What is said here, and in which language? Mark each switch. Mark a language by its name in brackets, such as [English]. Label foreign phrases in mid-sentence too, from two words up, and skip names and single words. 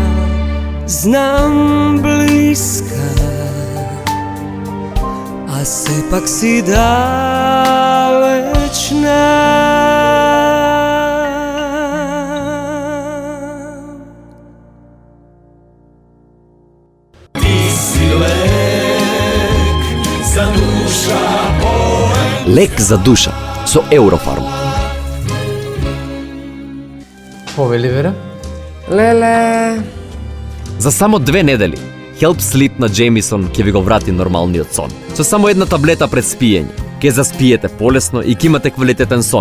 [Macedonian] Znam bliska, a sepak si dalečna. Ti si lek za duša moja. Lek za duša со Eurofarm. Повели, Вера? Леле, За само 2 недели, Help Sleep на Джеймисон ќе ви го врати нормалниот сон. Со само една таблета пред спиење, ќе заспиете полесно и ќе имате квалитетен сон.